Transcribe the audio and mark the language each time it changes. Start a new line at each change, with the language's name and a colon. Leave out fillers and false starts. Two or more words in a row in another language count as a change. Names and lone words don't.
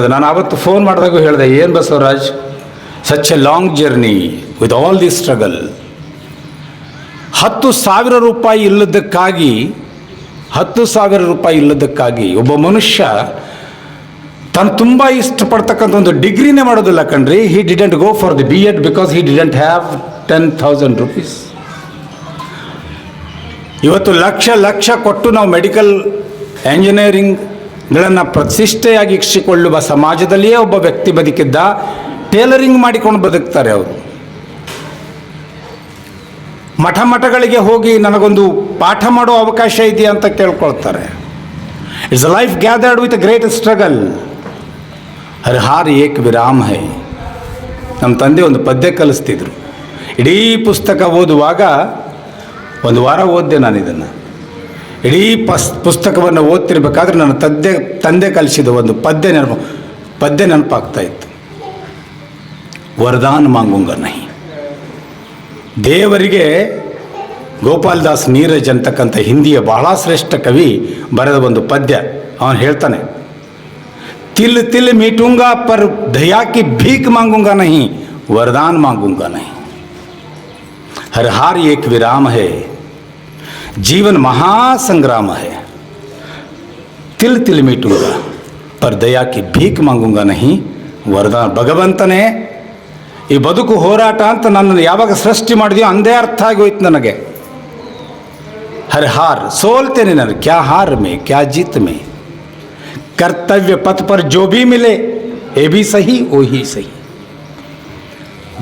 Kannada: ನಾನು ಆವತ್ತು ಫೋನ್ ಮಾಡಿದಾಗೂ ಹೇಳಿದೆ, ಏನು ಬಸವರಾಜ್,
English: such a long journey with all the struggle.
Kannada: 10,000 ರೂಪಾಯಿ ಇಲ್ಲದಕ್ಕಾಗಿ ಒಬ್ಬ ಮನುಷ್ಯ ತಾನು ತುಂಬ ಇಷ್ಟಪಡ್ತಕ್ಕಂಥ ಒಂದು ಡಿಗ್ರಿನೇ ಮಾಡೋದಿಲ್ಲ ಕಣ್ರಿ.
English: He didn't go for the B.Ed because he didn't have 10,000 rupees.
Kannada: ಇವತ್ತು ಲಕ್ಷ ಕೊಟ್ಟು ನಾವು ಮೆಡಿಕಲ್ ಎಂಜಿನಿಯರಿಂಗ್ಗಳನ್ನು ಪ್ರತಿಷ್ಠೆಯಾಗಿ ಇರಿಸಿಕೊಳ್ಳುವ ಸಮಾಜದಲ್ಲಿಯೇ ಒಬ್ಬ ವ್ಯಕ್ತಿ ಬದುಕಿದ್ದ. ಟೇಲರಿಂಗ್ ಮಾಡಿಕೊಂಡು ಬದುಕ್ತಾರೆ ಅವರು. ಮಠಗಳಿಗೆ ಹೋಗಿ ನನಗೊಂದು ಪಾಠ ಮಾಡೋ ಅವಕಾಶ ಇದೆಯಾ ಅಂತ ಕೇಳ್ಕೊಳ್ತಾರೆ.
English: It's a life gathered with a great struggle.
Hindi: हर हार एक विराम है.
Kannada: ನಮ್ಮ ತಂದೆ ಒಂದು ಪದ್ಯ ಕಲಿಸ್ತಿದ್ರು. ಇಡೀ ಪುಸ್ತಕ ಓದುವಾಗ ಒಂದು ವಾರ ಓದಿದೆ ನಾನು ಇದನ್ನು. ಇಡೀ ಪುಸ್ತಕವನ್ನು ಓದ್ತಿರ್ಬೇಕಾದ್ರೆ ನನ್ನ ತಂದೆ ಕಲಿಸಿದ ಒಂದು ಪದ್ಯ ನೆನಪಾಗ್ತಾ ಇತ್ತು.
Hindi: वरदान माँगूँगा नहीं.
Kannada: ದೇವರಿಗೆ ಗೋಪಾಲದಾಸ್ ನೀರಜ್ ಅಂತಕ್ಕಂಥ ಹಿಂದಿಯ ಬಹಳ ಶ್ರೇಷ್ಠ ಕವಿ ಬರೆದ ಒಂದು ಪದ್ಯ. ಅವನು ಹೇಳ್ತಾನೆ,
Hindi: तिल तिल मिटूँगा पर दया की भीख माँगूँगा नहीं, वरदान माँगूँगा नहीं. हर हार एक विराम है, जीवन महासंग्राम है. तिल तिल मीटूंगा पर दया की भीख मांगूंगा नहीं,
Kannada: ವರದಾನ. ಭಗವಂತನೇ, ಈ ಬದುಕು ಹೋರಾಟ ಅಂತ ನನ್ನನ್ನು ಯಾವಾಗ ಸೃಷ್ಟಿ ಮಾಡಿದೆಯೋ ಅಂದೇ ಅರ್ಥ ಆಗೋಯ್ತು ನನಗೆ.
Hindi: हर हार,
Kannada: ಸೋಲ್ತೇನೆ ನಾನು.
Hindi: क्या हार में क्या जीत में, कर्तव्य पथ पर जो भी मिले ये भी सही वो ही सही.